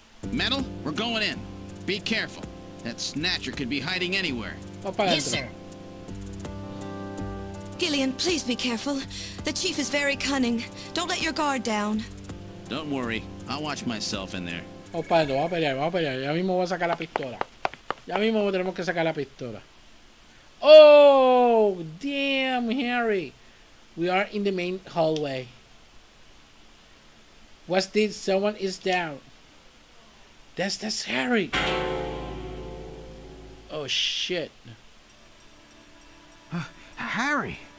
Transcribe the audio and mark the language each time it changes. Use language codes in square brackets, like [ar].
[en] Metal, we're going in. Be careful. That snatcher could be hiding anywhere. [es] Vamos para [en] Yes, [es] adentro. [en] sir. Gillian, please be careful. The chief is very cunning. Don't let your guard down. Don't worry. I'll watch myself in there. [es] Vamos para adentro, vamos a pelear, vamos a pelear. Ya mismo voy a sacar la pistola. Ya mismo tenemos que sacar la pistola. [en] Oh, damn, Harry. We are in the main hallway. What's this? Someone is down. That's Harry. Oh, shit. Harry!